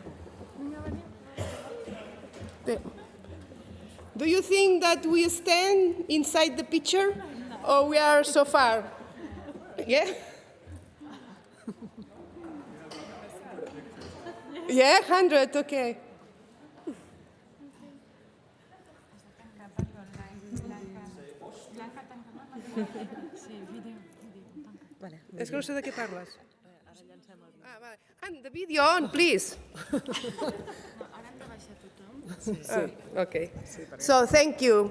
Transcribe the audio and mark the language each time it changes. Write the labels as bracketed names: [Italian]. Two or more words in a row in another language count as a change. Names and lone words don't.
[English] Do you think that we stand inside the picture, or we are so far? Yeah? Yeah, 100, okay. [Catalan] És que no sé de què parles. [English] And the video on, please. Okay. So thank you.